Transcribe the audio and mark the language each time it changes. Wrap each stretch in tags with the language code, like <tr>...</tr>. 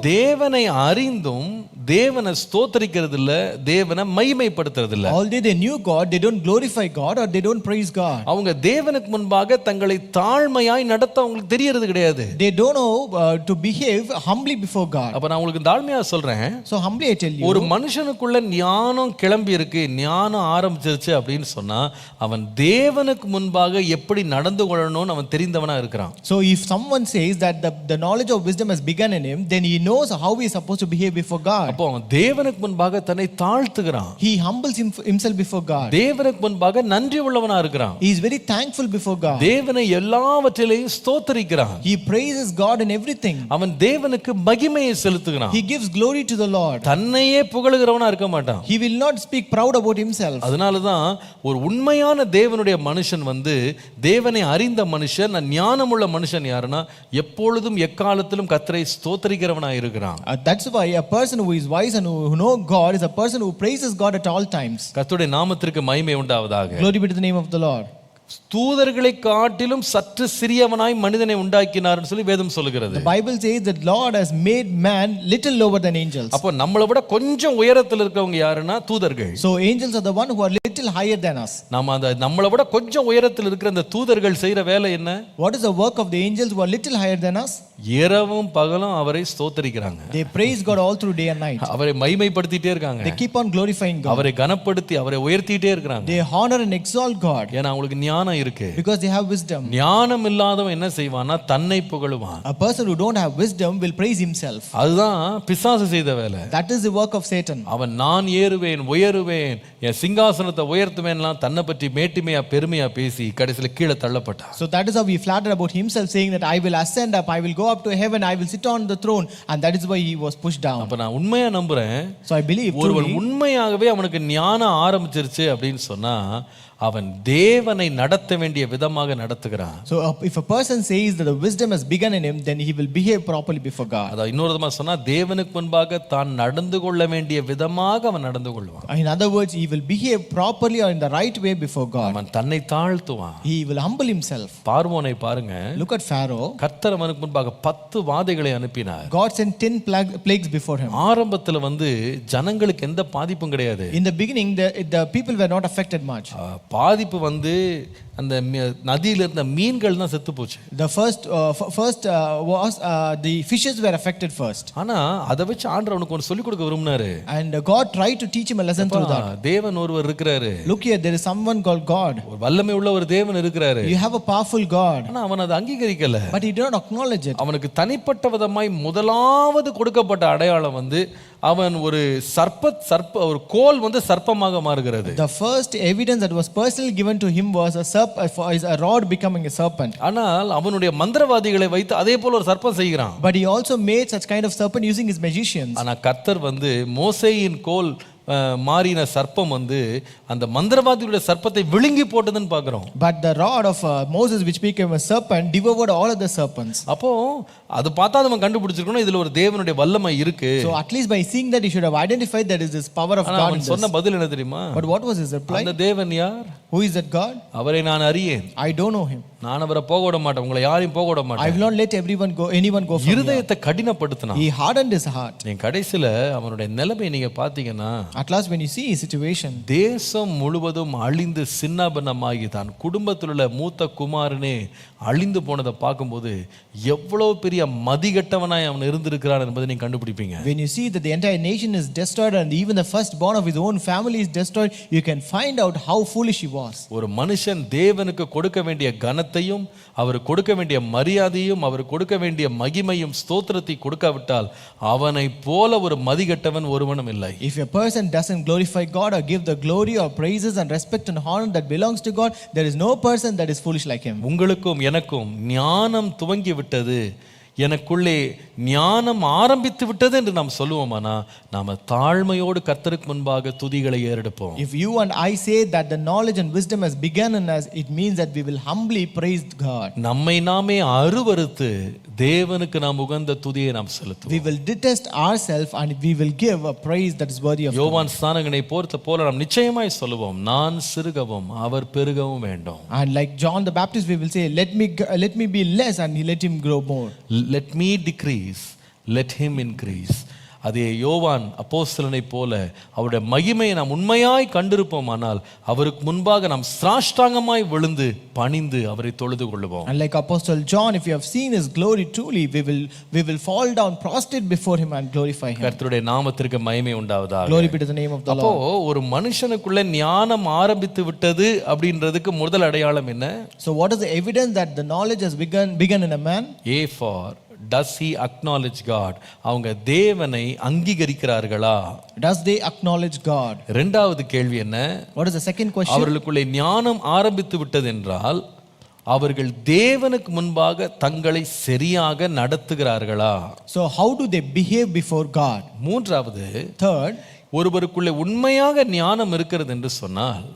<ta>தேவனை அறிந்தும் தேவனை ஸ்தோத்திரிக்கிறது இல்ல, தேவனை மகிமைப்படுத்துறது இல்ல.</ta> <en>although they knew God, they don't glorify God or they don't praise God.</en> <ta>அவங்க தேவனுக்கு முன்பாக தங்களை தாழ்மையாய் நடத்த அவங்களுக்கு தெரியறது கிடையாது.</ta> <en>They don't know to behave humbly before God.</en> <ta>அப்ப நான் உங்களுக்கு தாழ்மையா சொல்றேன்,</ta> <en>so humbly I tell you,</en> <ta>ஒரு மனுஷனுக்குள்ள ஞானம் கிளம்பி இருக்கு, ஞானம் ஆரம்பிச்சிருச்சு அப்படின்னு சொன்னா அவன் தேவனுக்கு முன்பாக எப்படி நடந்து கொள்ளணும்னு அவன் தெரிந்தவனா இருக்கிறான்.</ta> <en>so if someone says that the knowledge of wisdom has begun in him, then he knows how he is supposed to behave before God.</en> <ta>அப்போ அவன் தேவனுக்கு முன்பாக தன்னை தாழ்த்துகிறான்.</ta> <en>he humbles himself before God.</en> <ta>தேவனுக்கு முன்பாக நன்றி உள்ளவனா இருக்கிறான்.</ta> <en>he is very thankful before God.</en> <ta>தேவனை எல்லாவற்றிலேயும் ஸ்தோத்திரிக்கிறான்.</ta> <en>he praises God in everything.</en> <ta>அவன் தேவனுக்கு மகிமையை செலுத்துகிறான்.</ta> <en>he gives glory to the Lord.</en> <ta>தன்னையே புகழுகிறவனா இருக்க மாட்டான்.</ta> <en>he will not speak proud about himself.</en> <ta>அதனால தான் ஒரு உண்மையான தேவனுடைய மனுஷன் தேவனை அறிந்த மனுஷன், ஞானமுள்ள மனுஷன் யாருன்னா எப்பொழுதும் எக்காலத்திலும் கர்த்தரை ஸ்தோத்திரிக்கிறவனா இருக்கிறான்.</ta> <en>that's why a person who is wise and who know God is a person who praises God at all times.</en> <ta>கர்த்தருடைய நாமத்திற்கு மகிமை உண்டாவதாக.</ta> <en>glory be to the name of the Lord.</en> <ta>தூதர்களை காட்டிலும் சற்று சிறியவனாய் மனிதனை உண்டாக்கினார்னு சொல்லி வேதம் சொல்லுகிறது.</ta> <en>The Bible says that Lord has made man little lower than angels.</en> <ta>அப்போ நம்மளை விட கொஞ்சம் உயரத்தில் இருக்கவங்க யாருன்னா தூதர்கள்.</ta> <en>so angels are the one who are little little higher than us.</en> <ta>நாம அந்த நம்மளை விட கொஞ்சம் உயரத்தில் இருக்கிற அந்த தூதர்கள் செய்யற வேலை என்ன?</ta> <en>What is the work of the angels who are little higher than us?</en> <ta>இரவும் பகலும் அவரை ஸ்தோத்திரிக்கிறாங்க.</ta> <en>They praise God all through day and night.</en> <ta>அவரை மகிமைப்படுத்திட்டே இருக்காங்க.</ta> <en>They keep on glorifying God.</en> <ta>அவரை கனப்படுத்தி அவரை உயர்த்திட்டே இருக்காங்க.</ta> <en>They honor and exalt God.</en> <ta>ஏன்னா அவங்களுக்கு ஞானம் இருக்கு.</ta> <en>Because they have wisdom.</en> <ta>ஞானம் இல்லாதவன் என்ன செய்வானா? தன்னை புகழுவான்.</ta> <en>A person who don't have wisdom will praise himself.</en> <ta>அதுதான் பிசாசு செய்த வேலை.</ta> <en>That is the work of Satan.</en> <ta>அவன் நான் ஏறுவேன் உயருவேன் என் சிங்காசனத்தை உயர்த்துவேன்லாம் தன்னை பற்றி மேட்டிமையா பெருமையா பேசி கடைசியில கீழே தள்ளப்பட்டான்.</ta> <en>So that is how he flattered about himself, saying that I will ascend up, I will go up to heaven, I will sit on the throne, and that is why he was pushed down.</en> <ta>அப்ப நான் உண்மையா நம்புறேன்.</ta> <en>So I believe</en> <ta>ஒருவன்</ta> <en>truly,</en> <ta>உண்மையாகவே அவனுக்கு ஞானம் ஆரம்பிச்சிருச்சு அப்படின்னு சொன்னா அவன் தேவனை நடத்த வேண்டிய விதமாக நடத்துகிறான்.</ta> <en>so if a person says that the wisdom has begun in him, then he will behave properly before God.</en> <ta>அத இன்னொரு விதமா சொன்னா தேவனுக்கு முன்பாக தான் நடந்து கொள்ள வேண்டிய விதமாக அவன் நடந்து கொள்வான்.</ta> <en>In other words, he will behave properly or in the right way before God.</en> <ta>அவன் தன்னை தாழ்த்துவான்.</ta> <en>He will humble himself.</en> <ta>பார்வோனை பாருங்க.</ta> <en>Look at Pharaoh.</en> <ta>கர்த்தர் அவனுக்கு முன்பாக 10 வாதைகளை அனுப்பினார்.</ta> <en>God sent 10 plagues before him.</en> <ta>ஆரம்பத்துல ஜனங்களுக்கு எந்த பாதிப்பும் கிடையாது.</ta> <en>In the beginning, the people were not affected much.</en> <ta>பாதிப்பு அந்த நதியில இருந்த மீன்கள் தான் செத்து போச்சு.</ta> <en>The first was the fishes were affected first.</en> <ta>ஆனா அத வச்சு ஆண்டவர் அவனுக்கு ஒன்னு சொல்லி கொடுக்க விரும்பினாரு.</ta> <en>And God tried to teach him a lesson through that.</en> <ta>தேவன் ஒருவர் இருக்கிறாரு.</ta> <en>Look here, there is someone called God.</en> <ta>ஒரு வல்லமை உள்ள ஒரு தேவன் இருக்கிறாரு.</ta> <en>You have a powerful God.</en> <ta>ஆனா அவன் அதை அங்கீகரிக்கல.</ta> <en>But he did not acknowledge it.</en> <ta>அவனுக்கு தனிப்பட்ட விதமாய் முதலாவது கொடுக்கப்பட்ட அடையாளம் அவன் ஒரு ஒரு கோல் சர்ப்பமாக மாறுகிறது.</ta> <en>The first evidence that was personally given to him was a rod becoming a serpent.</en> <ta>ஆனால் அவனுடைய மந்திரவாதிகளை வைத்து அதே போல ஒரு சர்ப்பம் செய்கிறான்.</ta> <en>But he also made such kind of serpent using his magicians.</en> <ta>ஆனா கர்த்தர் மோசேயின் கோல் மாறின சர்ப்பம் அந்த மந்திரவாதியுடைய சர்ப்பத்தை விழுங்கி போட்டதுன்னு பார்க்கிறோம்.</ta> <en>But the rod of Moses which became a serpent devoured all other serpents.</en> <ta>அப்போ அது பார்த்தா நம்ம கண்டுபிடிச்சிருக்கணும் இதுல ஒரு தேவனுடைய வல்லமை இருக்கு.</ta> <en>So at least by seeing that he should have identified that is this power of God.</en> <ta>அவன் சொன்ன பதில் என்ன தெரியுமா?</ta> <en>But what was his reply?</en> <ta>அந்த தேவன் யார்?</ta> <en>Who is that God?</en> <ta>அவரை நான் அறியேன்.</ta> <en>I don't know him.</en> <ta>நான் அவரை போக விட மாட்டேன். உங்களை யாரையும் போக விட மாட்டேன்.</ta> <en>I will not let anyone go from here.</en> <ta>இருதயத்தை கடினப்படுத்தினான்.</ta> <en>He hardened his heart.</en> <ta>நீ கடைசில அவனுடைய நிலைமை நீங்க பாத்தீங்கன்னா</ta> <en>at last when you see his situation,</en> <ta>தேசம் முழுவதும் அழிந்து சின்னாபின்னமாகி தான் குடும்பத்தில் உள்ள மூத்த குமாரனே அழிந்து போனதை பார்க்கும்போது எவ்வளவு பெரிய மதிகெட்டவனாய் அவன் இருந்திருக்கிறான் என்பதை நீங்க கண்டுபிடிப்பீங்க.</ta> <en>When you see that the entire nation is destroyed and even the firstborn of his own family is destroyed, you can find out how foolish he was.</en> <ta>ஒரு மனுஷன் தேவனுக்கு கொடுக்க வேண்டிய கனத்தையும் அவர் கொடுக்க வேண்டிய மரியாதையும் அவர் கொடுக்க வேண்டிய மகிமையும் ஸ்தோத்திரத்தை கொடுக்காவிட்டால் அவனை போல ஒரு மதிகெட்டவன் ஒருவனும் இல்லை.</ta> <en>If a person doesn't glorify God or give the glory or praises and respect and honor that belongs to God, there is no person that is foolish like him.</en> <ta>உங்களுக்கும் எனக்கும் ஞானம் துவங்கி விட்டது, எனக்குள்ளே ஞானம் ஆரம்பித்து விட்டது என்று நாம் சொல்லுவோமானா நாம தாழ்மையோடு கர்த்தருக்கு முன்பாக துதிகளை ஏறெடுப்போம்.</ta> <en>If you and I say that the knowledge and wisdom has begun in us, it means that we will humbly praise God.</en> <ta>நம்மை நாமே அருவருத்து தேவனுக்கு நாம் உகந்த துதியை நாம் செலுத்துவோம்.</ta> <en>We will detest ourselves and we will give a praise that is worthy of God.</en> <ta>யோவான் ஸ்நானகனை போல நாம் நிச்சயமாய் சொல்லுவோம், நான் சிறுகவும் அவர் பெருகவும் வேண்டும்.</ta> <en>And like John the Baptist we will say, let me be less and let him grow more. Let me decrease, let him increase.</en> <ta>அதே யோவான் அப்போஸ்தலனை போல அவருடைய மகிமையை நாம் உண்மையாய் கண்டிருப்போமானால் அவருக்கு முன்பாக நாம் சாஷ்டாங்கமாய் விழுந்து பணிந்து அவரை தொழுது கொள்வோம்.</ta> <en>And like Apostle John, if you have seen his glory truly, we will fall down prostrate before him and glorify him.</en> <ta>கர்த்தருடைய நாமத்திற்கு மகிமை உண்டாவதாக.</ta> <en>Glory be to the name of the Lord.</en> <ta>அப்போ ஒரு மனுஷனுக்குள்ள ஞானம் ஆரம்பித்து விட்டது அப்படின்றதுக்கு முதல் அடையாளம் என்ன?</ta> <en>So what is the evidence that the knowledge has begun in a man? A for does he acknowledge God?</en> <ta>அவங்க தேவனை அங்கீகரிக்கிறார்களா?</ta> <en>Does they acknowledge God?</en> <ta>இரண்டாவது கேள்வி என்ன?</ta> <en>What is the second question?</en> <ta>அவர்களுக்குள்ளே ஞானம் ஆரம்பித்து விட்டது என்றால் அவர்கள் தேவனுக்கு முன்பாக தங்களை சரியாக நடத்துகிறார்களா?</ta> <en>So how do they behave before God?</en> <ta>மூன்றாவது,</ta> <en>third,</en> <ta>ஒருவருக்குள்ளே உண்மையாக ஞானம் இருக்கிறது என்று சொன்னால்</ta>